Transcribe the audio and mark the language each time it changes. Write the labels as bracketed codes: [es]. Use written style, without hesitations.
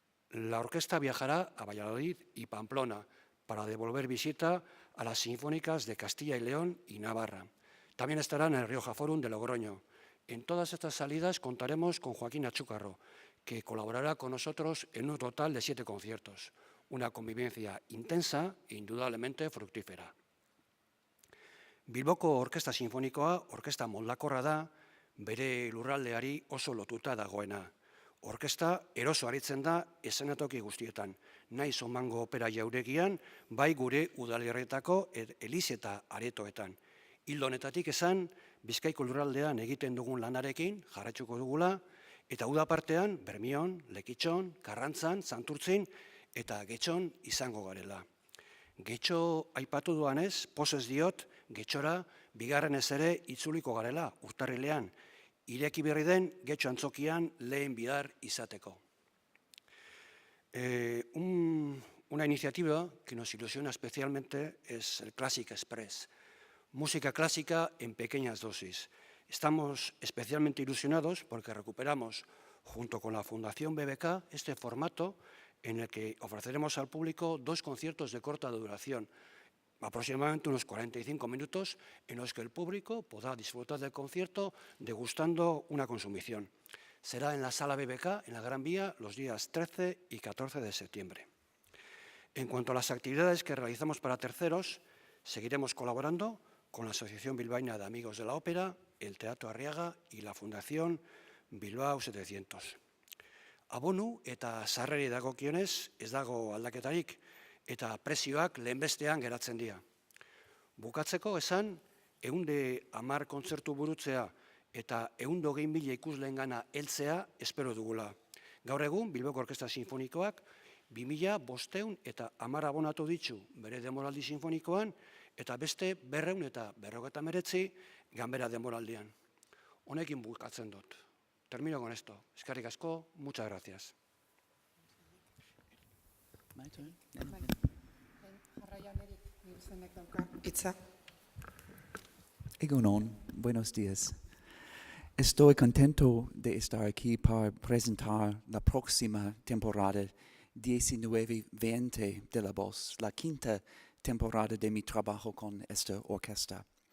[es] La orquesta viajará a Valladolid y Pamplona para devolver visita a las Sinfónicas de Castilla y León y Navarra. También estarán en el Rioja Forum de Logroño. En todas estas salidas contaremos con Joaquín Achúcarro, que colaborará con nosotros en un total de 7 conciertos. Una convivencia intensa e indudablemente fructífera. [eu] Bilboko Orkestra Sinfonikoa orkestra moldakorra da, bere lurraldeari oso lotuta dagoena. Orkestra eroso aritzen da eszenatoki guztietan, nahi Somango Opera Jauregian, bai gure udalerrietako eliz eta aretoetan. Hildo honetatik esan, Bizkaiko lurraldean egiten dugun lanarekin jarraituko dugula, eta uda partean Bermion, Lekitxon, Karrantzan, Santurtzin eta Getxon izango garela. Getxo aipatu duanez, pozez diot, Getxora bigarrenez ere itzuliko garela urtarrilean, ireki berri den Getxo antzokian lehen bihar izateko. [es] Una iniciativa que nos ilusiona especialmente es el Classic Express, música clásica en pequeñas dosis. Estamos especialmente ilusionados porque recuperamos, junto con la Fundación BBK, este formato en el que ofreceremos al público 2 conciertos de corta duración, aproximadamente unos 45 minutos, en los que el público podrá disfrutar del concierto degustando una consumición. Será en la Sala BBK, en la Gran Vía, los días 13 y 14 de septiembre. En cuanto a las actividades que realizamos para terceros, seguiremos colaborando con la Asociación Bilbaína de Amigos de la Ópera, el Teatro Arriaga y la Fundación Bilbao 700. [eu] Abonu eta sarreri dagokionez ez dago aldaketarik eta prezioak lehenbestean geratzen dira. Bukatzeko esan, 110 kontzertu burutzea eta 120.000 ikusleengana heltzea espero dugula. Gaur egun, Bilboko Orkestra Sinfonikoak 2.500 eta 10 abonatu ditu bere denboraldi sinfonikoan eta beste 200 eta 249 ganbera denboraldian. Honekin bukatzen dut. [es] Termino con esto. [eu] Eskerrik asko, [es] muchas gracias. Egunon, buenos días. Estoy contento de estar aquí para presentar la próxima temporada 19-20 de La Voz, la 5ª temporada de mi trabajo con esta orquesta.